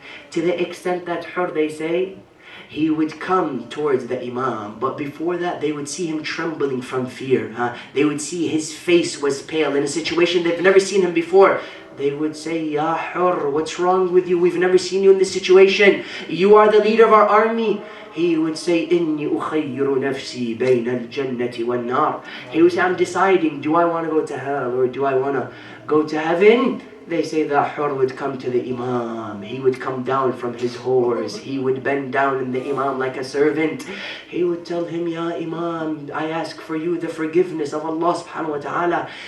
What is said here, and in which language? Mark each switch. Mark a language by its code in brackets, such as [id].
[en] To the extent that Hur, they say, he would come towards the Imam, but before that they would see him trembling from fear. They would see his face was pale in a situation they've never seen him before. They would say, Ya Hur, what's wrong with you? We've never seen you in this situation. You are the leader of our army. He would say, [ar] إِنِّي أُخَيِّرُ نَفْسِي بَيْنَ الْجَنَّةِ وَالنَّارِ. [en] He would say, I'm deciding, do I want to go to hell or do I want to go to heaven? They say that Hur would come to the Imam. He would come down from his horse. He would bend down in the Imam like a servant. He would tell him, Ya Imam, I ask for you the forgiveness of Allah subhanahu wa ta'ala.